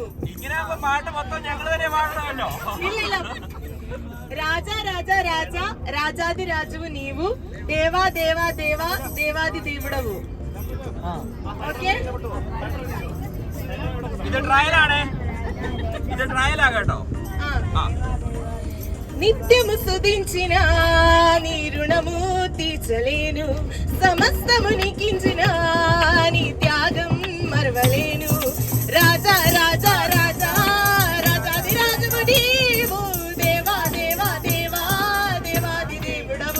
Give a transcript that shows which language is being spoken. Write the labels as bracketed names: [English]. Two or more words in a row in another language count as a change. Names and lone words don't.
[Malayalam] ഇങ്ങനെ പാട്ട് മൊത്തം ഞങ്ങൾ തന്നെ പാടണമല്ലോ. [Telugu] ഇല്ല, రాజ రాజ రాజ రాజాధి రాజువు నీవు, దేవ దేవ దేవ దేవాది దేవుడవు. [Malayalam] ഓക്കെ, ഇത് ട്രയലാണ്. ഇത് ട്രയലാ കേട്ടോ. [Telugu] నిత్యము స్తుతించిన నీ రుణము తీర్చలేను, సమస్తము నీకించిన నీ త్యాగం మరవలేను. రాజా రాజా రాజా రాజాది రాజువు నీవు, దేవా దేవా దేవా దేవాది దేవుడవు.